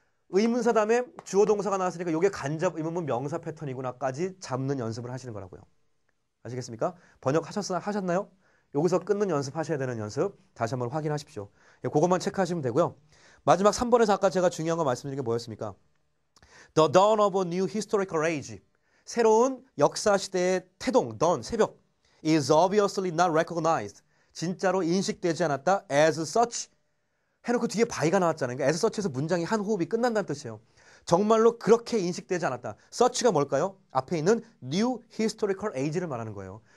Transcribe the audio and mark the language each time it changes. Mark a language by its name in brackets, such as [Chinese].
[Korean] 의문사 다음에 주어 동사가 나왔으니까 이게 간접 의문문 명사 패턴이구나까지 잡는 연습을 하시는 거라고요. 아시겠습니까? 번역하셨나요? 여기서 끊는 연습 하셔야 되는 연습 다시 한번 확인하십시오. 그것만 체크하시면 되고요. 마지막 3번에서 아까 제가 중요한 거 말씀드린 게 뭐였습니까? [English] The dawn of a new historical age. [Korean] 새로운 역사 시대의 태동, dawn, 새벽 [English] is obviously not recognized. [Korean] 진짜로 인식되지 않았다. [English] as such. [Korean] 해놓고 뒤에 by가 나왔잖아요. 그러니까 as such에서 문장이 한 호흡이 끝난다는 뜻이에요. 정말로 그렇게 인식되지 않았다. such가 뭘까요? 앞에 있는 [English] new historical age [Korean] 를 말하는 거예요.